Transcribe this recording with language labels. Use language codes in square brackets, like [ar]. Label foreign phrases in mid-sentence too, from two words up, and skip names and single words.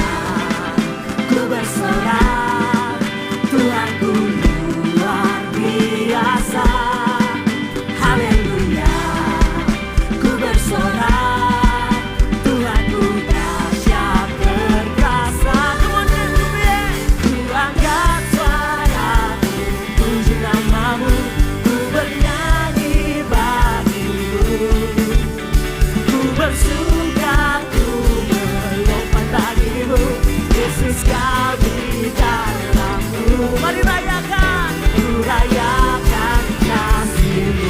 [id] Ku bersorak, Tuhanku luar biasa. Haleluya. Ku bersorak, Tuhanku dahsyat perkasa. [en] Come on, [id] ku angkat suaraku, puji nama-Mu, ku bernyanyi bagi-Mu. Bersuka ku melompat bagi-Mu, Yesus Kau di dalam-Mu. Mari rayakan, ku rayakan kasih-Mu.